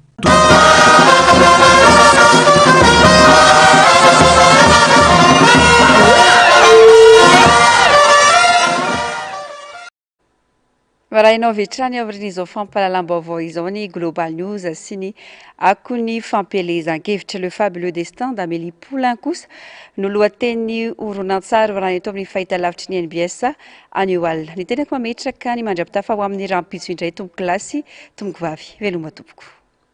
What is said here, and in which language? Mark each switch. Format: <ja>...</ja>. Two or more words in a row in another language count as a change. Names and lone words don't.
<mg>Varahinao vetrany amin'izao fampahalalam-baovao izao ny Global News sy ny akon'ny fampelezan-kevitra le fabuleux destin d'Amélie Poulain kosa no lohateny horonan-tsary varahana eto amin'ny fahitalavitry ny NBS anio alina. Ny tenako mametraka ny mandrapitafa ho amin'ny rampitso indray tomboko lasy tomboko vavy veloma tompoko.</mg>